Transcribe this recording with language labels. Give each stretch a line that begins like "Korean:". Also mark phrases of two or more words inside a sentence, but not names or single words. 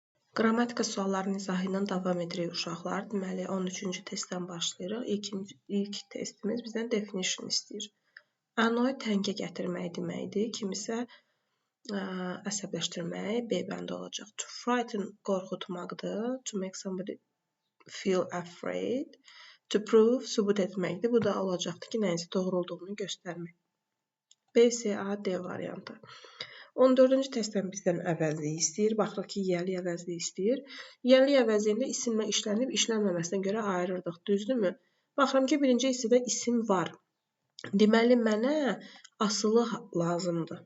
Azerbaijani: Qrammatika suallarının izahı ilə davam edirik uşaqlar. Deməli, 13-cü testdən başlayırıq. İlk testimiz bizdən definition istəyir. Annoy təngə gətirmək deməkdir. Kimisə əsəbləşdirmək B bəndi olacaq.
English: To frighten qorxutmaqdır. To make somebody feel afraid. To prove
Azerbaijani: sübut etməkdir. Bu da olacaqdır ki, nəyinsə doğru olduğunu göstərmək. B, C, A, D variantı. 14-cü testdən bizdən əvəzlik istəyir. Baxırıq ki, yiyəli əvəzlik istəyir. Yiyəli əvəzliyində isimlə işlənib, işlənməməsinə görə ayırırdıq. Düzdürmü? Baxıram ki, birinci hissədə isim var. Deməli, mənə asılı lazımdır.